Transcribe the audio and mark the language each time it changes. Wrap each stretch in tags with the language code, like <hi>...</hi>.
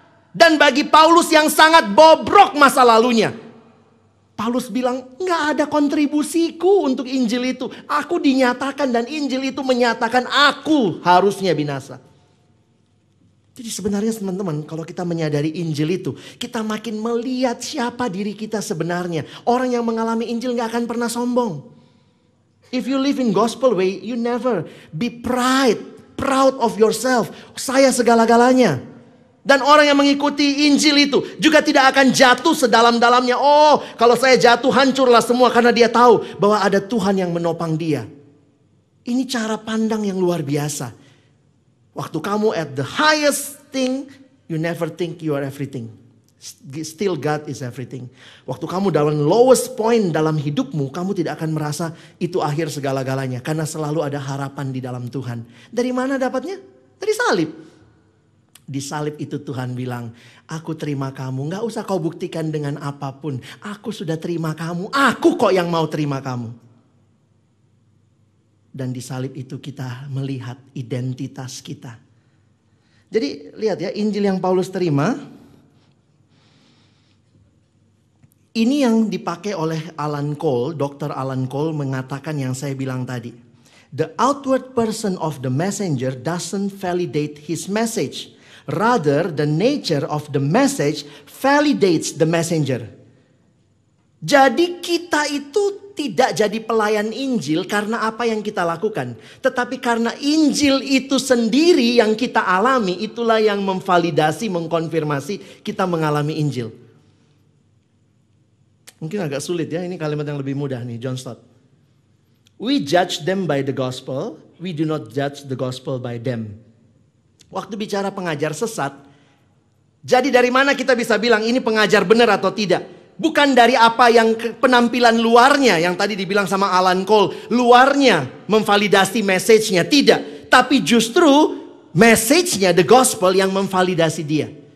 <id>Dan bagi Paulus yang sangat bobrok masa lalunya, Paulus bilang gak ada kontribusiku untuk Injil itu. Aku dinyatakan dan Injil itu menyatakan aku harusnya binasa. Jadi sebenarnya teman-teman, kalau kita menyadari Injil itu, kita makin melihat siapa diri kita sebenarnya. Orang yang mengalami Injil gak akan pernah sombong.</id> <en>If you live in gospel way, you never be proud of yourself.</en> <id>Saya segala-galanya. Dan orang yang mengikuti Injil itu juga tidak akan jatuh sedalam-dalamnya. Oh, kalau saya jatuh hancurlah semua karena dia tahu bahwa ada Tuhan yang menopang dia. Ini cara pandang yang luar biasa. Waktu kamu</id> <en>at the highest thing, you never think you are everything. Still God is everything.</en> <id>Waktu kamu dalam lowest point dalam hidupmu, kamu tidak akan merasa itu akhir segala-galanya. Karena selalu ada harapan di dalam Tuhan. Dari mana dapatnya? Dari salib. Di salib itu Tuhan bilang, aku terima kamu. Gak usah kau buktikan dengan apapun. Aku sudah terima kamu. Aku kok yang mau terima kamu. Dan di salib itu kita melihat identitas kita. Jadi lihat ya, Injil yang Paulus terima. Ini yang dipakai oleh Alan Cole, Dr. Alan Cole mengatakan yang saya bilang tadi.</id> <en>The outward person of the messenger doesn't validate his message. Rather, the nature of the message validates the messenger.</en> <id>Jadi kita itu tidak jadi pelayan Injil karena apa yang kita lakukan. Tetapi karena Injil itu sendiri yang kita alami, itulah yang memvalidasi, mengkonfirmasi kita mengalami Injil. Mungkin agak sulit ya, ini kalimat yang lebih mudah nih, John Stott.</id> <en>We judge them by the gospel, we do not judge the gospel by them.</en> <id>Waktu bicara pengajar sesat, jadi dari mana kita bisa bilang ini pengajar benar atau tidak? Bukan dari apa yang penampilan luarnya yang tadi dibilang sama Alan Cole, luarnya memvalidasi message-nya, tidak. Tapi justru message-nya, the gospel yang memvalidasi dia.</id>